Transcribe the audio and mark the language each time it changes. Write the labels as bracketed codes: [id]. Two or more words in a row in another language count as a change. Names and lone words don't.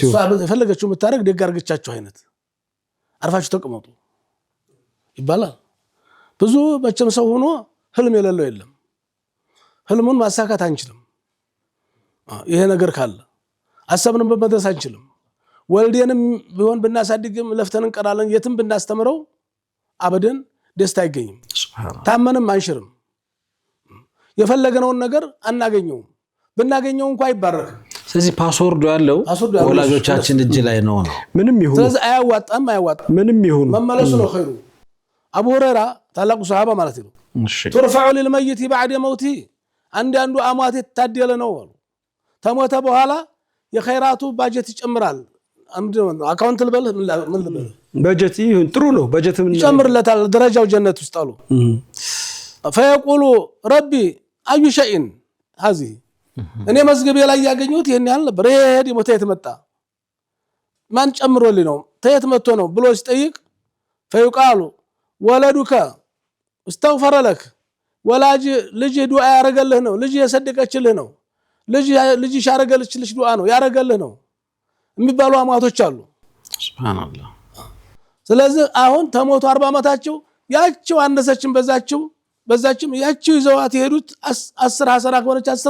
[am] የፈለገችው የምታረግ ደግ አርገቻቸው አይነት አርፋችሁ ተቀመጡ ይባላል። ብዙ መቼም ሰው ሆኖ ህልም የሌለው የለም። ህልሙን ማሳካት አንችልም። ይሄ ነገር ካለ አሰብንም በመድረስ አንችልም። ወልዴንም ቢሆን ብናሳድግም ለፍተን እንቀራለን። የትም ብናስተምረው አበደን ደስታ አይገኝም። ታመንም አንሽርም። የፈለገነውን ነገር አናገኘውም። ብናገኘው እንኳን አይባረክም። ስለዚህ ፓስወርዱ ያለው ወላጆቻችን እጅ ላይ ነው። ምንም ይሁን ስለዚህ አያዋጣም ምንም ይሁን መመለሱ ነው ኸይሩ። አቡ ሁረይራ ታላቁ ሱሐባ ማለት ነው [ar] ترفع للميت بعد موته [am] አንዱ አሟት የታደለ ነው አሉ። ተሞተ በኋላ የኸይራቱ ባጀት ይጨምራል። አካውንት ልበል ምን ልበል ባጀት ይሁን ጥሩ ነው። ባጀትም ይጨምርለታል ደረጃው ጀነት ውስጥ አሉ። [ar] فيقول ربي اي شيء هذه [am] እኔ መዝገቤ ላይ ያገኙት ይሄን ያህል ነበር። ይሄ ሞተ የተመጣ ማን ጨምሮልኝ ነው ተየት መጥቶ ነው ብሎ ሲጠይቅ [ar] فيقال ولدك استغفر لك [am] ወላጅ ልጅ ዱዓ ያረጋለህ ነው። ልጅ የሰደቀችልህ ነው። ልጅ ያረጋለችልሽ ዱዓ ነው ያረጋለህ ነው የሚባሉ አማቶች አሉ። ሱብሃንአላህ። ስለዚህ አሁን ተሞቱ 40 ዓመታቸው ያቺው አነሰችም በዛችም ያቺው ይዘዋት የሄዱት 10 ሐሰና ከሆነች 10